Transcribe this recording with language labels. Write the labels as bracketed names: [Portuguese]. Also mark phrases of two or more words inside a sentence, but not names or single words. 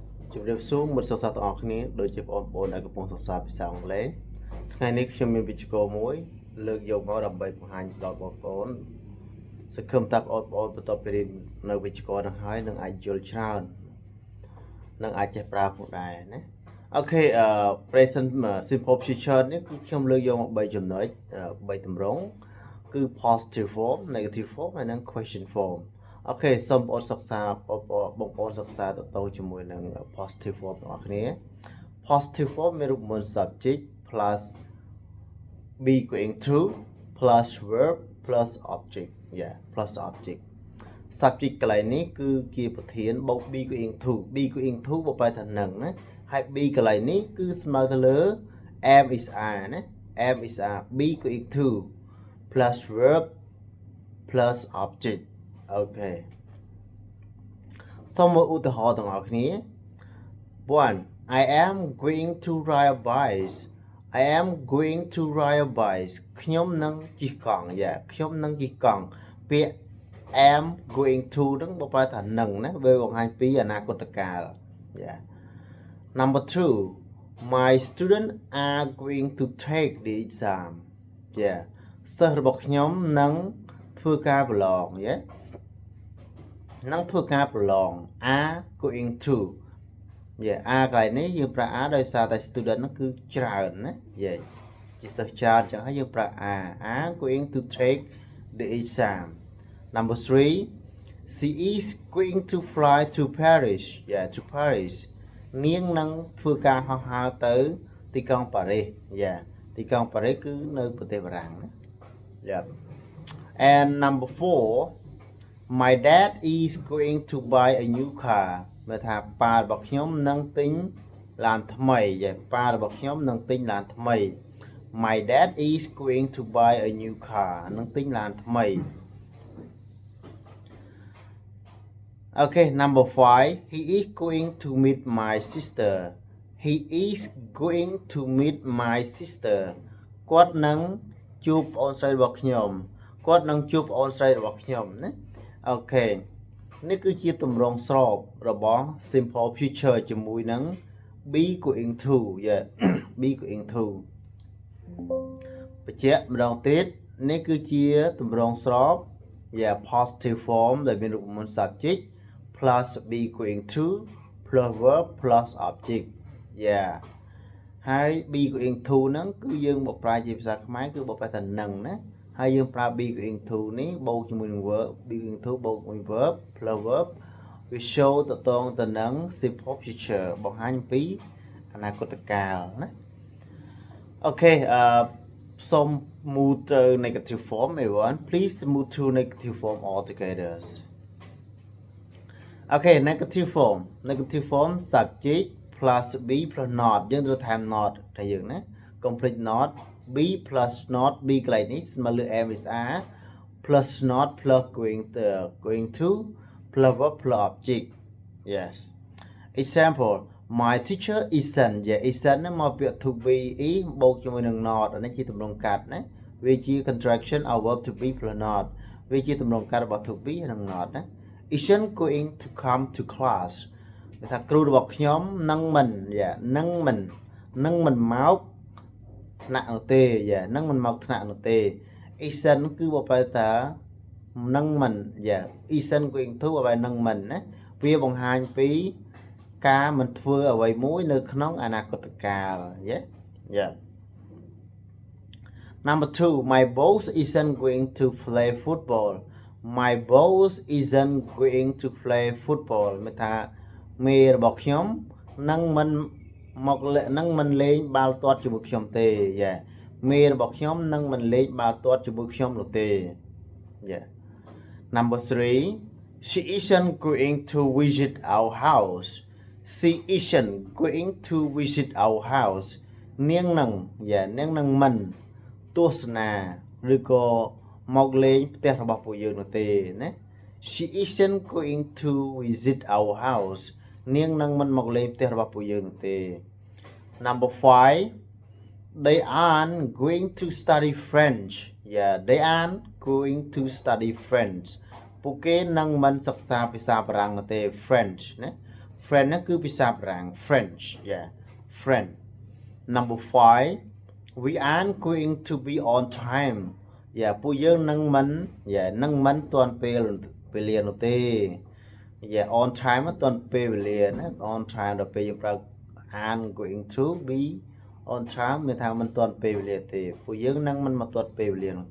[Khmer] ជំរាបសួរមិត្តសិក្សាទាំងអស់គ្នាដូចជាបងប្អូនដែលកំពុងសិក្សាភាសាអង់គ្លេសថ្ងៃនេះខ្ញុំមានវិជ្ជាមួយលើកយកមកដើម្បីបង្ហាញដល់បងប្អូនសង្ឃឹមថាបងប្អូនបន្ទាប់ពីរៀននៅ វិជ្ជានឹងហើយនឹងអាចយល់ច្រើននិងអាចចេះប្រើផងដែរណាអូខេ [English] present simple future [Khmer] នេះគឺខ្ញុំលើកយកមក3ចំណុច3ទម្រង់ គឺ [English] positive form negative form [Khmer] ហើយនិង [English] question form [Khmer] អូខេសូមបងប្អូនសិក្សាបងប្អូនសិក្សាតទៅជាមួយនឹង [English] positive form [Khmer] ទាំងអស់គ្នា [English] positive form មានរូបមន្ត subject plus be going to plus verb plus object plus object subject [Khmer] កន្លែងនេះគឺជាប្រធានបូក [English] be going to [Khmer] បបែរថានឹងណាហើយ be កន្លែងនេះគឺស្មើទៅលើ [English] am is are [Khmer] ណា [English] am is are be going to plus verb plus object [Khmer] អូខេសូមមើលឧទាហរណ៍ទាំងអស់គ្នា [English] 1 I am going to ride a bike I am going to ride a bike [Khmer] ខ្ញុំនឹងជិះកង់ខ្ញុំនឹងជិះកង់ពាក្យ [English] am going to [Khmer] ហ្នឹងបបែរថានឹងណាវាបង្ហាញពីអនាគតកាល [English] Number 2 my students are going to take the exam [Khmer] សិស្សរបស់ខ្ញុំនឹងធ្វើការប្រឡង នឹងធ្វើការប្រឡង [English] are going to are [Khmer] កន្លែងនេះយើងប្រើ are ដោយសារតែ student ហ្នឹងគឺច្រើនណាជាសិស្សច្រើនចឹងហើយយើងប្រើ [English] are going to take the exam Number 3 she is going to fly to Paris to Paris [Khmer] នាងនឹងធ្វើការហោះហើរទៅទីក្រុងប៉ារីសទីក្រុងប៉ារីសគឺនៅប្រទេសបារាំងណា [English] And number 4 my dad is going to buy a new car [Khmer] មើលថាប៉ារបស់ខ្ញុំនឹងទិញឡានថ្មីប៉ារបស់ខ្ញុំនឹងទិញឡានថ្មី [English] My dad is going to buy a new car [Khmer] នឹងទិញឡានថ្មី [English] Okay number 5 he is going to meet my sister [Khmer] he is going to meet my sister គាត់នឹងជួបប្អូនស្រីរបស់ខ្ញុំគាត់នឹងជួបប្អូនស្រីរបស់ខ្ញុំណាអូខេនេះគឺជាទម្រង់ស្របរបស់ [English] simple future [Khmer] ជាមួយនឹង [English] be going to be going to [Khmer] បញ្ជាក់ម្ដងទៀតនេះគឺជាទម្រង់ស្រប [English] positive form [Khmer] ដែលមានរូបមន្ត [English] subject plus be going to plus verb plus object [Khmer] ហើយ [English] be going to [Khmer] ហ្នឹងគឺយើងបកប្រែជាភាសាខ្មែរគឺបកប្រែថានឹងណាហើយយើងប្រើ [English] be going to [Khmer] នេះបូកជាមួយនឹង [English] verb be going to [Khmer] បូកជាមួយ [English] verb plus verb [Khmer] វា show តតងទៅនឹង [English] simple future [Khmer] បង្ហាញពីអនាគតកាលណាអូខេសូម [English] move to negative form everyone please move to negative form all together Okay negative form subject plus be plus not [Khmer] យើងត្រូវថែម [English] not [Khmer] តែយើងណា [English] complete not be plus not be [Khmer] កន្លែងនេះ ស្មើលើ [English] am is are plus not plus going to plus verb plus object yes example my teacher isn't isn't [Khmer] ហ្នឹងមកពាក្យ [English] to be [Khmer] បូកជាមួយនឹង [English] not [Khmer] អានេះជាទម្រង់កាត់ណាវាជា [English] contraction of verb to be plus not [Khmer] វាជាទម្រង់កាត់របស់ [English] to be និង not ណា isn't going to come to class [Khmer] គេថាគ្រូរបស់ខ្ញុំនឹងមិន មកថ្នាក់នោះទេនឹងមិនមកថ្នាក់នោះទេ isn't គឺបបែរថានឹងមិន [English] isn't going to [Khmer] បបែរនឹងមិនណាវាបង្ហាញពីការមិនធ្វើអ្វីមួយនៅក្នុងអនាគតកាល [English] Number 2 my boss isn't going to play football My boss isn't going to play football [Khmer] មានថាមេរបស់ខ្ញុំនឹងមិនលេងបាល់ទាត់ជាមួយខ្ញុំទេមេរបស់ខ្ញុំនឹងមិនលេងបាល់ទាត់ជាមួយខ្ញុំនោះទេ [English] Number 3 she isn't going to visit our house She isn't going to visit our house [Khmer] នាងនឹងមិនទស្សនាឬក៏មកលេងផ្ទះរបស់ពួកយើងនោះទេណា [English] She isn't going to visit our house [Khmer] នាងនឹងមិនមកលេងផ្ទះរបស់ពួកយើងនោះទេ [English] Number 5 They aren't going to study French they aren't going to study French [Khmer] ពួកគេនឹងមិនសិក្សាភាសាបារាំងនោះទេ [English] French ណា friend [Khmer] ហ្នឹងគឺភាសាបារាំង [English] French yeah friend number 5 we aren't going to be on time [Khmer] ពួកយើងនឹងមិនទាន់ពេលវេលានោះទេ [English] on time ទាន់ [Khmer] ពេលវេលាណា [English] on time [Khmer] ដល់ពេលយើងប្រើ [English] aren't going to be on time [Khmer] មានថាមិនទាន់ពេលវេលាទេពួកយើងនឹងមិនមកទាន់ពេលវេលានោះ